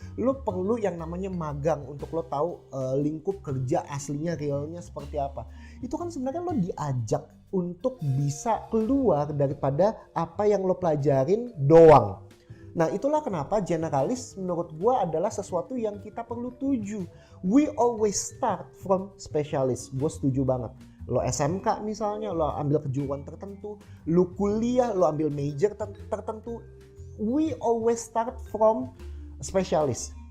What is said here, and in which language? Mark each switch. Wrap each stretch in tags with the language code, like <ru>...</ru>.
<id>Lo perlu yang namanya magang untuk lo tahu lingkup kerja aslinya, realnya seperti apa. Itu kan sebenarnya lo diajak untuk bisa keluar daripada apa yang lo pelajarin doang. Nah itulah kenapa generalis menurut gue adalah sesuatu yang kita perlu tuju.</id> <en>We always start from specialist.</en> <id>Gue setuju banget. Lo SMK misalnya, lo ambil kejuruan tertentu. Lo kuliah, lo ambil major tertentu.</id> <en>We always start from specialist.</en>